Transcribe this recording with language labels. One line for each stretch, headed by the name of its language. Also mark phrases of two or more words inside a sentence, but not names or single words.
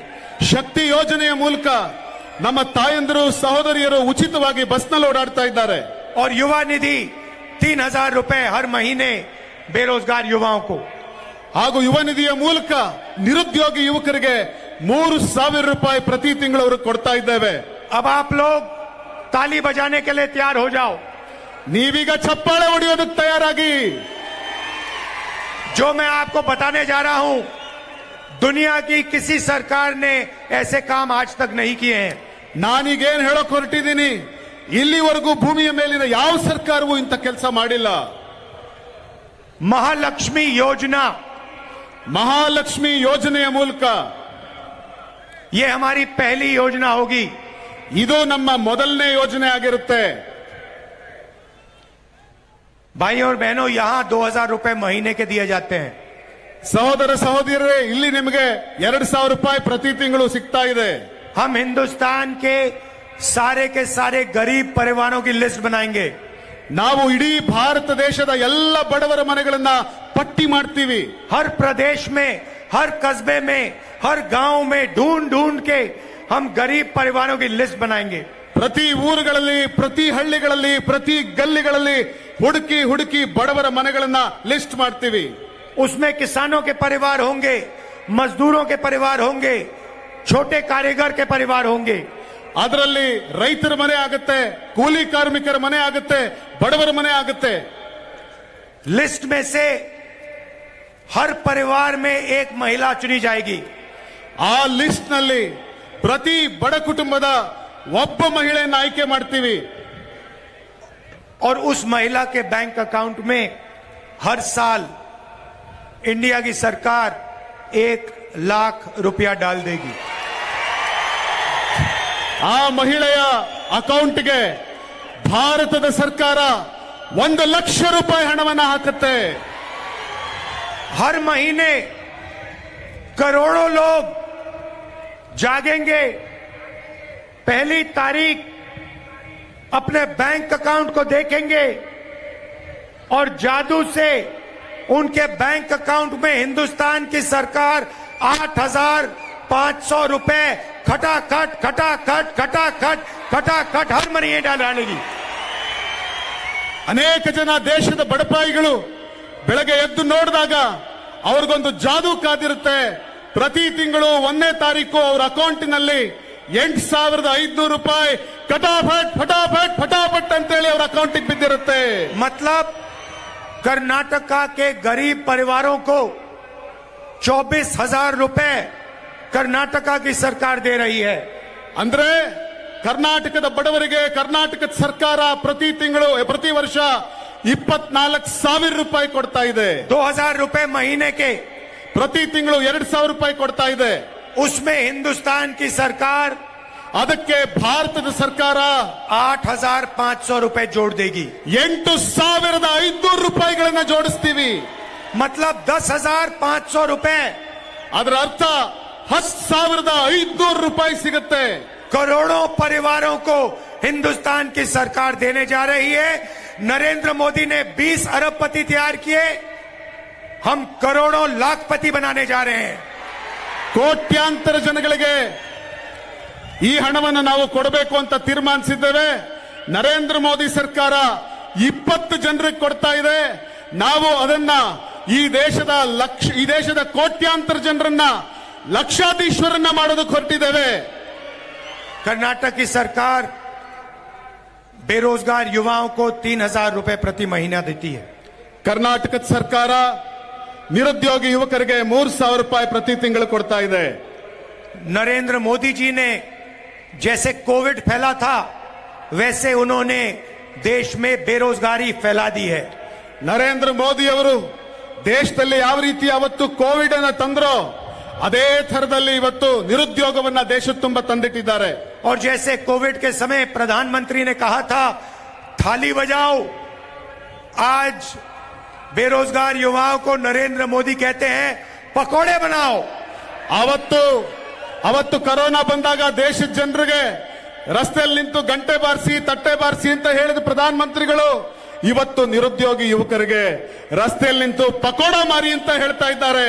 Kannada: ಶಕ್ತಿ ಯೋಜನೆಯ ಮೂಲಕ ನಮ್ಮ ತಾಯಂದಿರು ಸಹೋದರಿಯರು ಉಚಿತವಾಗಿ ಬಸ್ನಲ್ಲಿ ಓಡಾಡ್ತಾ ಇದ್ದಾರೆ।
Hindi: और युवा निधि 3000 रुपए हर महीने बेरोजगार युवाओं को।
Kannada: ಹಾಗೂ ಯುವ ನಿಧಿಯ ಮೂಲಕ ನಿರುದ್ಯೋಗಿ ಯುವಕರಿಗೆ 3000 ರೂಪಾಯಿ ಪ್ರತಿ ತಿಂಗಳು ಅವರು ಕೊಡ್ತಾ ಇದ್ದೇವೆ।
Hindi: अब आप लोग ताली बजाने के लिए तैयार हो जाओ।
Kannada: ನೀವೀಗ ಚಪ್ಪಾಳೆ ಹೊಡೆಯೋದಕ್ಕೆ ತಯಾರಾಗಿ।
Hindi: जो मैं आपको बताने जा रहा हूं, दुनिया की किसी सरकार ने ऐसे काम आज तक नहीं किए हैं।
Kannada: ನಾನೀಗೇನ್ ಹೇಳೋಕ್ ಹೊರಟಿದ್ದೀನಿ, ಇಲ್ಲಿವರೆಗೂ ಭೂಮಿಯ ಮೇಲಿನ ಯಾವ ಸರ್ಕಾರವೂ ಇಂಥ ಕೆಲಸ ಮಾಡಿಲ್ಲ।
Hindi: महालक्ष्मी योजना,
Kannada: ಮಹಾಲಕ್ಷ್ಮಿ ಯೋಜನೆಯ ಮೂಲಕ
Hindi: ये हमारी पहली योजना होगी।
Kannada: ಇದು ನಮ್ಮ ಮೊದಲನೇ ಯೋಜನೆ ಆಗಿರುತ್ತೆ।
Hindi: भाई और बहनों, यहां 2000 रुपए महीने के दिए जाते हैं।
Kannada: ಸಹೋದರ ಸಹೋದರಿಯರೇ, ಇಲ್ಲಿ ನಿಮಗೆ 2000 ರೂಪಾಯಿ ಪ್ರತಿ ತಿಂಗಳು ಸಿಗ್ತಾ ಇದೆ।
Hindi: हम हिंदुस्तान के सारे गरीब परिवारों की लिस्ट बनाएंगे।
Kannada: ನಾವು ಇಡೀ ಭಾರತ ದೇಶದ ಎಲ್ಲ ಬಡವರ ಮನೆಗಳನ್ನ ಪಟ್ಟಿ ಮಾಡ್ತೀವಿ।
Hindi: हर प्रदेश में, हर कस्बे में, हर गांव में ढूंढ के हम गरीब परिवारों की लिस्ट बनाएंगे।
Kannada: ಪ್ರತಿ ಊರುಗಳಲ್ಲಿ, ಪ್ರತಿ ಹಳ್ಳಿಗಳಲ್ಲಿ, ಪ್ರತಿ ಗಲ್ಲಿಗಳಲ್ಲಿ ಹುಡುಕಿ ಬಡವರ ಮನೆಗಳನ್ನ ಲಿಸ್ಟ್ ಮಾಡ್ತೀವಿ।
Hindi: उसमें किसानों के परिवार होंगे, मजदूरों के परिवार होंगे, छोटे कारीगर के परिवार होंगे।
Kannada: ಅದರಲ್ಲಿ ರೈತರ ಮನೆ ಆಗುತ್ತೆ, ಕೂಲಿ ಕಾರ್ಮಿಕರ ಮನೆ ಆಗುತ್ತೆ, ಬಡವರ ಮನೆ ಆಗುತ್ತೆ।
Hindi: लिस्ट में से हर परिवार में एक महिला चुनी जाएगी।
Kannada: ಆ ಲಿಸ್ಟ್ ನಲ್ಲಿ ಪ್ರತಿ ಬಡ ಕುಟುಂಬದ ಒಬ್ಬ ಮಹಿಳೆಯನ್ನು ಆಯ್ಕೆ ಮಾಡ್ತೀವಿ।
Hindi: और उस महिला के
English: bank account
Hindi: में हर साल इंडिया की सरकार 1 लाख रुपया डाल देगी।
Kannada: ಆ ಮಹಿಳೆಯ ಅಕೌಂಟ್ಗೆ ಭಾರತದ ಸರ್ಕಾರ 1 ಲಕ್ಷ ರೂಪಾಯಿ ಹಣವನ್ನು ಹಾಕುತ್ತೆ।
Hindi: हर महीने करोड़ों लोग जागेंगे, पहली तारीख अपने
English: bank account
Hindi: को देखेंगे और जादू से उनके
English: bank account
Hindi: में हिंदुस्तान की सरकार 8500 रुपए खटाखट हर महीने डालेगी।
Kannada: ಅನೇಕ ಜನ ದೇಶದ ಬಡಪಾಯಿಗಳು ಬೆಳಗ್ಗೆ ಎದ್ದು ನೋಡಿದಾಗ ಅವ್ರಿಗೊಂದು ಜಾದೂ ಕಾದಿರುತ್ತೆ। ಪ್ರತಿ ತಿಂಗಳು 1ನೇ ತಾರೀಕು ಅವರ ಅಕೌಂಟಿನಲ್ಲಿ 8500 ರೂಪಾಯಿ ಫಟಾಫಟ್ ಅಂತೇಳಿ ಅವರ ಅಕೌಂಟಿಗೆ ಬಿದ್ದಿರುತ್ತೆ।
Hindi: मतलब कर्नाटका के गरीब परिवारों को 24,000 रुपए कर्नाटका की सरकार दे रही है।
Kannada: ಅಂದ್ರೆ ಕರ್ನಾಟಕದ ಬಡವರಿಗೆ ಕರ್ನಾಟಕದ ಸರ್ಕಾರ ಪ್ರತಿ ವರ್ಷ 24,000 ರೂಪಾಯಿ ಕೊಡ್ತಾ ಇದೆ।
Hindi: 2000 रुपए महीने के,
Kannada: ಪ್ರತಿ ತಿಂಗಳು 2000 ರೂಪಾಯಿ ಕೊಡ್ತಾ ಇದೆ।
Hindi: उसमें हिंदुस्तान की सरकार
Kannada: ಅದಕ್ಕೆ ಭಾರತದ ಸರ್ಕಾರ
Hindi: 8500 रुपए जोड़ देगी।
Kannada: 8500 ರೂಪಾಯಿಗಳನ್ನ ಜೋಡಿಸ್ತೀವಿ।
Hindi: मतलब 10,500 रुपए,
Kannada: ಅದರ ಅರ್ಥ 10,500 ರೂಪಾಯಿ ಸಿಗುತ್ತೆ।
Hindi: करोड़ों परिवारों को हिंदुस्तान की सरकार देने जा रही है। नरेंद्र मोदी ने 20 अरबपति तैयार किए, हम करोड़ों लाखपति बनाने जा रहे हैं।
Kannada: ಕೋಟ್ಯಾಂತರ ಜನಗಳಿಗೆ ಈ ಹಣವನ್ನು ನಾವು ಕೊಡಬೇಕು ಅಂತ ತೀರ್ಮಾನಿಸಿದ್ದೇವೆ. ನರೇಂದ್ರ ಮೋದಿ ಸರ್ಕಾರ 20 ಜನರಿಗೆ ಕೊಡ್ತಾ ಇದೆ. ನಾವು ಅದನ್ನ ಈ ದೇಶದ ಕೋಟ್ಯಾಂತರ ಜನರನ್ನ ಲಕ್ಷಾಧೀಶ್ವರನ್ನ ಮಾಡೋದಕ್ಕೆ ಹೊರಟಿದ್ದೇವೆ.
Hindi: कर्नाटक की सरकार बेरोजगार युवाओं को 3,000 रुपए प्रति महीना देती है.
Kannada: ಕರ್ನಾಟಕದ ಸರ್ಕಾರ ನಿರುದ್ಯೋಗಿ ಯುವಕರಿಗೆ 3,000 ರೂಪಾಯಿ ಪ್ರತಿ ತಿಂಗಳು ಕೊಡ್ತಾ ಇದೆ.
Hindi: नरेंद्र मोदी जी ने जैसे कोविड फैला था वैसे उन्होंने देश में बेरोजगारी फैला दी है.
Kannada: ನರೇಂದ್ರ ಮೋದಿ ಅವರು ದೇಶದಲ್ಲಿ ಯಾವ ರೀತಿ ಅವತ್ತು ಕೋವಿಡ್ ಅನ್ನು ತಂದ್ರೋ ಅದೇ ಥರದಲ್ಲಿ ಇವತ್ತು ನಿರುದ್ಯೋಗವನ್ನ ದೇಶದ ತುಂಬ ತಂದಿಟ್ಟಿದ್ದಾರೆ.
Hindi: और जैसे कोविड के समय प्रधानमंत्री ने कहा था थाली बजाओ, आज बेरोजगार युवाओं को नरेंद्र मोदी कहते हैं पकोड़े बनाओ.
Kannada: ಅವತ್ತು ಕೊರೋನಾ ಬಂದಾಗ ದೇಶದ ಜನರಿಗೆ ರಸ್ತೆಯಲ್ಲಿ ನಿಂತು ಗಂಟೆ ಬಾರಿಸಿ ತಟ್ಟೆ ಬಾರಿಸಿ ಅಂತ ಹೇಳಿದ ಪ್ರಧಾನಮಂತ್ರಿಗಳು ಇವತ್ತು ನಿರುದ್ಯೋಗಿ ಯುವಕರಿಗೆ ರಸ್ತೆಯಲ್ಲಿ ನಿಂತು ಪಕೋಡ ಮಾರಿ ಅಂತ ಹೇಳ್ತಾ ಇದ್ದಾರೆ.